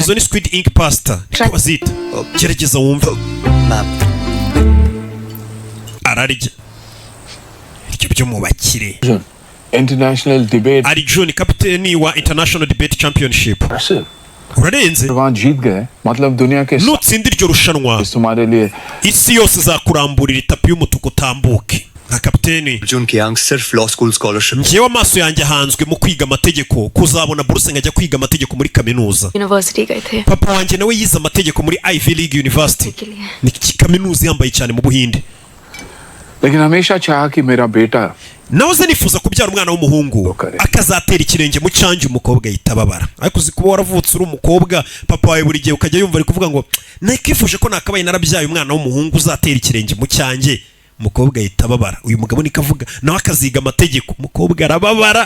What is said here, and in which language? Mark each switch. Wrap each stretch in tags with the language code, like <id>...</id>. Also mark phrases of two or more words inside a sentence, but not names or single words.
<rw>Izo ni</rw> <en>squid ink pasta</en> <rw>niko bazita. Gerageza wumve. Ararya ibyo byo mu bakire.</rw> <en>International debate.</en> <rw>Ari John kapiteni wa International Debate Championship. Urarenze</rw> <hi>जीत गए मतलब दुनिया के</hi> <rw>nutsinda iryo rushanwa</rw> <hi>तुम्हारे लिए</hi> <rw>isi yose zakuramburira itapi y'umutuku utambuke nka kapiteni.</rw> <hi>John की आंख सिर्फ</hi> <en>law school scholarship.</en> <rw>Njyewe amaso yanjye ahanzwe mu kwiga amategeko kuzabona buruse nkajya kwiga amategeko muri kaminuza.</rw> <hi>यूनिवर्सिटी गए थे.</hi> <rw>Papa wanjye nawe yize amategeko muri Ivy League University. Ni kaminuza yambaye cyane mu Buhinde.</rw> <hi>लेकिन हमेशा चाहा कि मेरा बेटा</hi> <rw>nawe nifuza kubyara umwana w'umuhungu akazatera ikirenge mu cyanjye umukobwa yitababara ariko uzi kuba waravutse uri umukobwa papa wawe buri gihe ukajya yumva ari kuvuga ngo nakifuje ko nakabaye narabyaye umwana w'umuhungu uzatera ikirenge mu cyanjye umukobwa yitababara. Uyu mugabo niko avuga nawe akaziga amategeko umukobwa arababara.</rw>